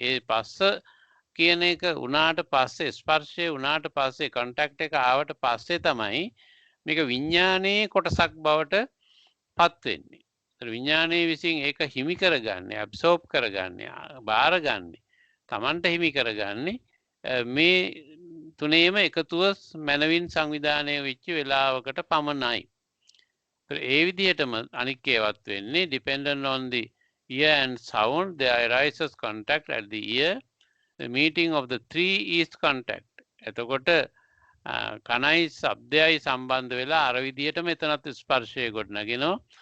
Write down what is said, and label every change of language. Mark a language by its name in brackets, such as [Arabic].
[Sinhala] ඒ පස්ස කියන එක උනාට පස්සේ ස්පර්ශය උනාට පස්සේ කන්ටැක්ට් එක ආවට පස්සේ තමයි මේක විඤ්ඤාණයේ කොටසක් බවට පත් වෙන්නේ. ඒතර විඤ්ඤාණය විසින් ඒක හිමි කරගන්නේ, ඇබ්සෝබ් කරගන්නේ, බාරගන්නේ, Tamanට හිමි කරගන්නේ මේ තුනේම එකතුව මනවින් සංවිධානය වෙච්ච වෙලාවකට පමණයි. ඒ විදිහටම අනික් ඒවත් වෙන්නේ [English] dependent on the ear and sound there arises contact at the ear. The meeting of the three is contact. [Sinhala] එතකොට කනයි ශබ්දයයි සම්බන්ධ වෙලා අර විදිහටම එතනත් ස්පර්ශය ගොඩනගෙනවා.